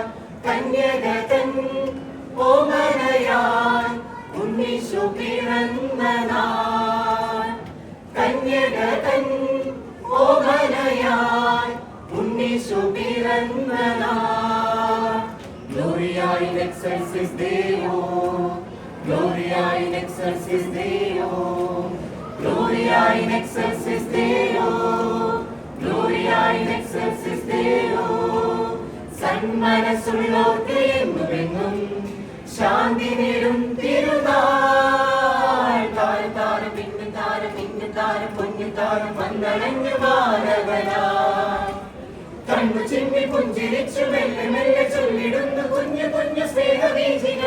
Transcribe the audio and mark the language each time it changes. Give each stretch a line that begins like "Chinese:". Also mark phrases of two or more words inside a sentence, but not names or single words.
Malayalam: കന്യക തൻ ഓമനയാൻ ഉണ്ണീശു പിറന്ന നാൾ. കന്യക തൻ ഓമനയാൻ ഉണ്ണീശു പിറന്ന നാൾ.
Latin: Gloria in excelsis Deo, Gloria in excelsis Deo, Gloria in excelsis Deo, Gloria in excelsis Deo.
Malayalam: സന്മനസ്സുള്ളോർക്ക് എന്നുമെന്നും ശാന്തി നേരും തിരുനാൾ. താരം മിന്നിത്താരം മിന്നിത്താരം പൊന്നിത്താരം വന്നടഞ്ഞു മാനവനായി. കണ്ണു ചിമ്മി പുഞ്ചിരിച്ചു മെല്ലെ മെല്ലെ ചൊല്ലിടുന്നു കുഞ്ഞു കുഞ്ഞു സ്നേഹബീജികൾ.